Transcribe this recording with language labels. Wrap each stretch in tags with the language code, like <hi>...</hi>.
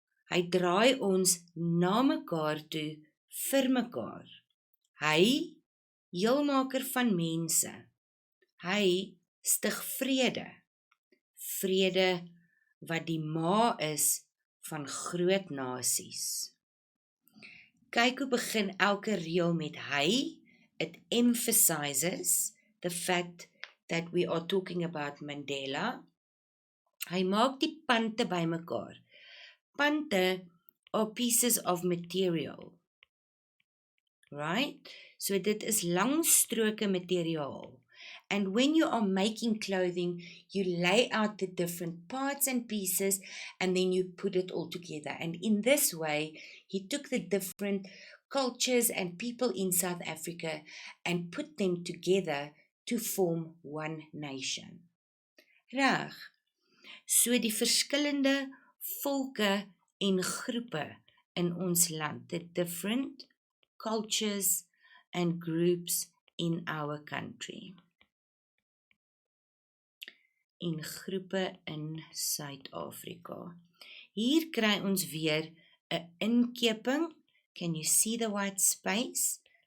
<af>Hy draai ons na mekaar toe vir mekaar. Hy, heelmaker van mense. Hy stig vrede. Vrede wat die ma is van groot nasies. Kyk hoe begin elke reël met hy.</af> <en>It emphasizes the fact that we are talking about Mandela.</en> <af>Hy maak die punte bymekaar.</af> <en>Punte are pieces of material. Right?</en> <af>So dit is lang stroke materiaal.</af> <en>And when you are making clothing, you lay out the different parts and pieces, and then you put it all together. And in this way, he took the different cultures and people in South Africa and put them together to form one nation.</en> <af>Reg, so die verskillende volke en groepe in ons land,</af> <en>the different cultures and groups in our country.</en> <af>En groepe in Suid-Afrika. Hier kry ons weer 'n inkeping.</af> <en>Can you see the white space?</en>